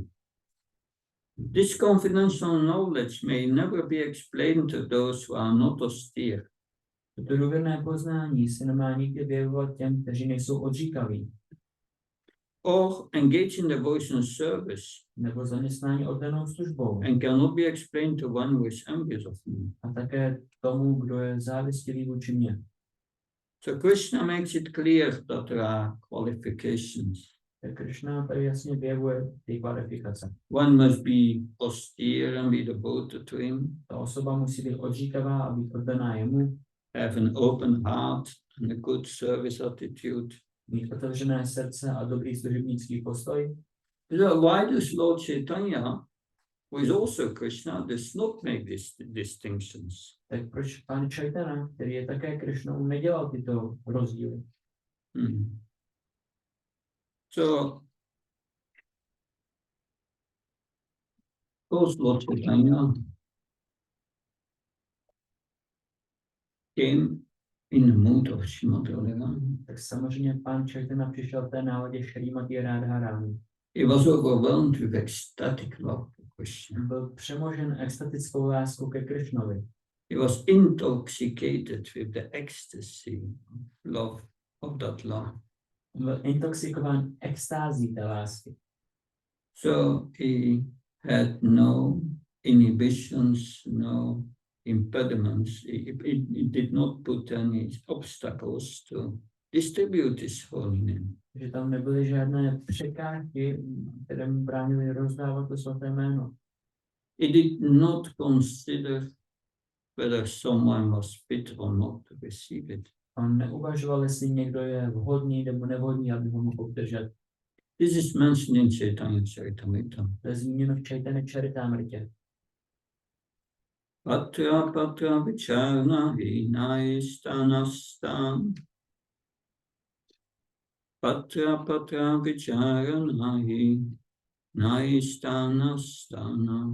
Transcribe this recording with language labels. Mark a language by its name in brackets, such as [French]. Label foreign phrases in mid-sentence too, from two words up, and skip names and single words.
[English] This confidential knowledge may never be explained to those who are not austere. [Czech] Toto důvěrné poznání se nemá nikdy vyjevovat těm, kteří nejsou odříkaví. [English] Or engage in devotional service. [Czech] Nebo zaměstnání oddanou službou. [English] And cannot be explained to one who is envious of me. [Czech] A také tomu, kdo je závistivý vůči mně. [English] So Krishna makes it clear that there are qualifications. [Czech] Tak Krishna tady jasně vyjevuje ty kvalifikace. [English] One must be austere and be devoted to him. [Czech] Ta osoba musí být odříkavá a být oddaná jemu. [English] Have an open heart and a good service attitude. [Czech] Mít otevřené srdce a dobrý služebnický postoj. [English] So why does Lord Chaitanya, who is also Krishna, does not make these distinctions? [Czech] Tak proč pán Chaitanya, který je také Krishnou, nedělal tyto rozdíly? [English] So, of course, Lord Chaitanya came in the mood of Srimati Radharani. [Czech] Tak samozřejmě pán Chaitanya přišel v té náladě Šrímati Radharani. [English] He was overwhelmed with ecstatic love for Krishna. [Czech] Byl přemožen extatickou láskou ke Krishnovi. [English] He was intoxicated with the ecstasy of that love. [Czech] Byl intoxikován extází té lásky. [English] So he had no inhibitions, no impediments. He did not put any obstacles to distribute his holy name. [Czech] Že tam nebyly žádné překážky, které mu bránily rozdávat to svaté jméno. [English] He did not consider whether someone was fit or not to receive it. [Czech] On neuvažoval, jestli někdo je vhodný nebo nevhodný, aby ho mohl obdržet. [English] This is mentioned in Chaitanya Charitamrita. [Czech] To je zmíněno v Chaitanya Charitamritě. Patra vicharna hinayistanastam. Patra vicharna hinayistanastana.